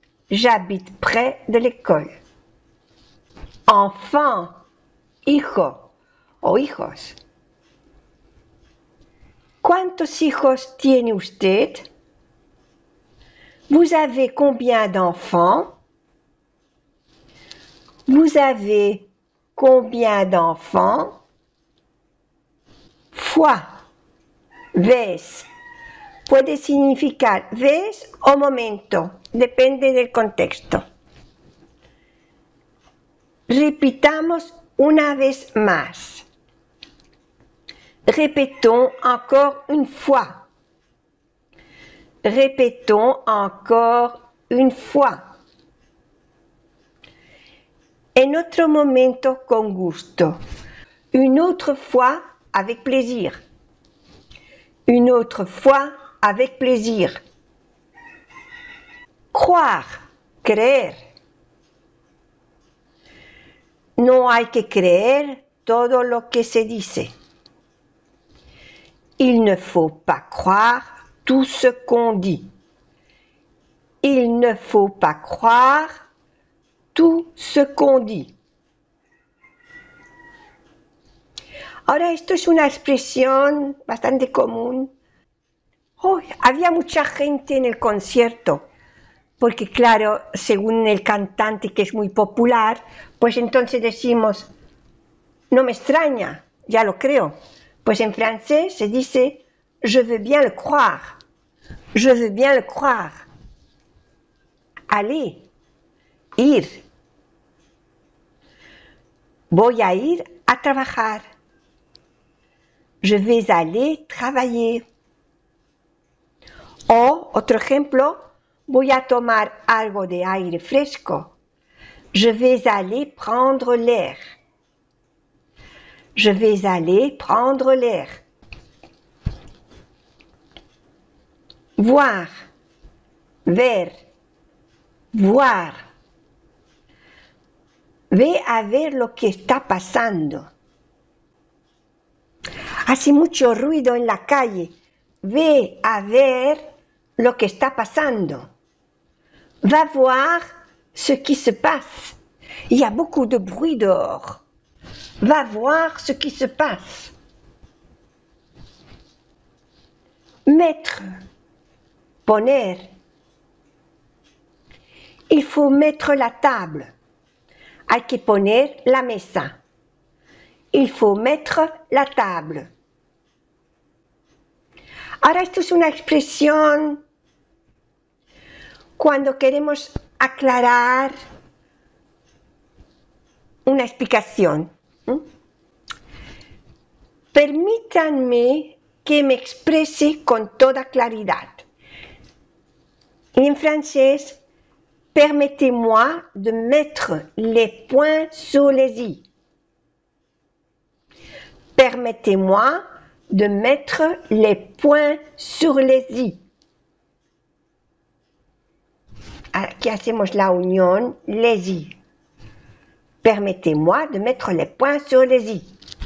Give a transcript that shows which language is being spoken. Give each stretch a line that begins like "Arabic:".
French: J'habite près de l'école. Enfant,
Spanish: hijo o hijos. ¿Cuántos hijos tiene usted?
French: Vous avez combien d'enfants? Vous avez combien d'enfants?
Spanish: Fois, vez. Puede significar vez o momento, depende del contexto. Repitamos una vez más.
French: Répétons encore une fois. Répétons encore une fois.
Spanish: En otro momento con gusto.
French: Une autre fois avec plaisir. Une autre fois avec plaisir. Croire, creer.
Spanish: No hay que creer todo lo que se dice.
French: Il ne faut pas croire tout ce qu'on dit. Il ne faut pas croire tout ce qu'on dit.
Spanish: Ahora esto es una expresión bastante común. Había mucha gente en el concierto, porque claro, según el cantante que es muy popular, pues entonces decimos, no me extraña, ya lo creo. Pues en francés se dice,
French: je veux bien le croire. Je veux bien le croire. Aller, ir.
Spanish: Voy a ir a trabajar.
French: Je vais aller travailler.
Spanish: O, otro ejemplo, voy a tomar algo de aire fresco.
French: Je vais aller prendre l'air. Je vais aller prendre l'air. Voir, ver, voir.
Spanish: Ve a ver lo que está pasando. Hace mucho ruido en la calle. Ve a ver lo que está pasando.
French: Va voir ce qui se passe. Il y a beaucoup de bruit dehors. Va voir ce qui se passe. Mettre, poner. Il faut mettre la table.
Spanish: Hay que poner la mesa.
French: Il faut mettre la table.
Spanish: Ahora esto es una expresión cuando queremos aclarar una explicación. Permítanme que me exprese con toda claridad. Y en francés,
French: permettez-moi de mettre les points sur les i. Permettez-moi de mettre les points sur les i.
Spanish: Aquí hacemos la unión, les i.
French: Permettez-moi de mettre les points sur les i.